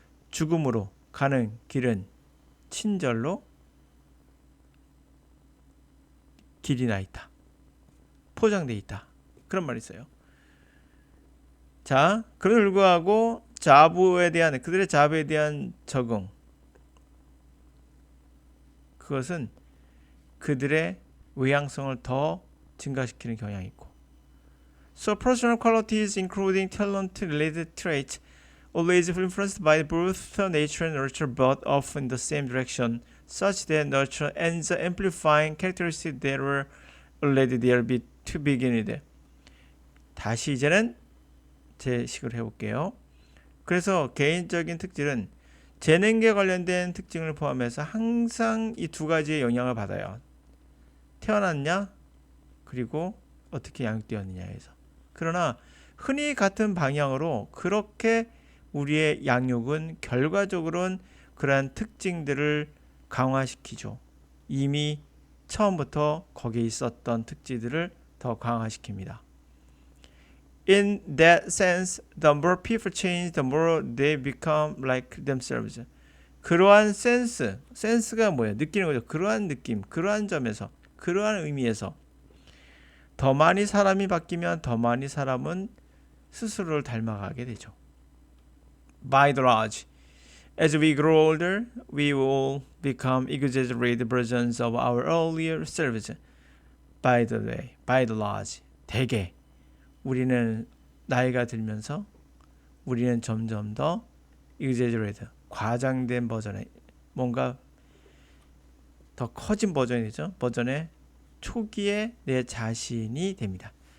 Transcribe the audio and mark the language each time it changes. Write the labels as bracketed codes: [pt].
[ko] 죽음으로 가는 길은 친절로 길이 나 있다. 포장돼 있다. 그런 말이 있어요. 자, 그럼에도 불구하고 그들의 자부에 대한 적응. 그것은 그들의 외향성을 더 증가시키는 경향이 있고. [en] So personal qualities including talent-related traits always influenced by both nature and nurture but off in the same direction such that nurture ends up amplifying characteristics that were already there to begin with. [ko] 다시 이제는 제 식으로 해볼게요. 그래서 개인적인 특질은 재능에 관련된 특징을 포함해서 항상 이 두 가지의 영향을 받아요. 태어났냐? 그리고 어떻게 양육되었느냐에서. 그러나 흔히 같은 방향으로 그렇게 우리의 양육은 결과적으로는 그러한 특징들을 강화시키죠. 이미 처음부터 거기에 있었던 특질들을 더 강화시킵니다. [en] In that sense, the more people change, the more they become like themselves. [ko] 그러한 센스가 뭐예요? 느끼는 거죠. 그러한 느낌, 그러한 점에서, 그러한 의미에서 더 많이 사람이 바뀌면 더 많이 사람은 스스로를 닮아가게 되죠. [en] By the large, as we grow older, we will become exaggerated versions of our earlier selves. By the way, by the large, [ko] 대개 우리는 나이가 들면서 우리는 점점 더 exaggerated, 과장된 버전의 뭔가 더 커진 버전이죠. 버전의 초기의 내 자신이 됩니다.